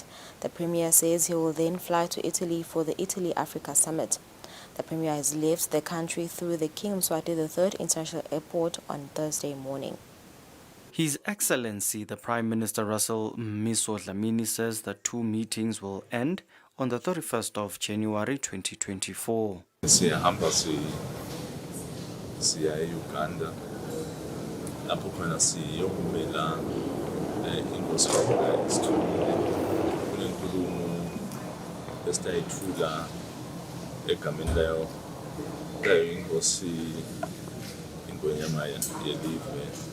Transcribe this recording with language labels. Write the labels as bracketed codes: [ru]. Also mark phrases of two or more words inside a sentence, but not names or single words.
[en] The Premier says he will then fly to Italy for the Italy-Africa Summit. The Premier has left the country through the King Mswati III International Airport on Thursday morning. His Excellency the Prime Minister Russell Miso Dlamini says the two meetings will end on the 31st of January 2024. [ss] Siyahamba siya eUganda lapho khona siyokumela inkosi isithulile kunenkulumo esitayithula egameni layo inkosi ingonyama yelive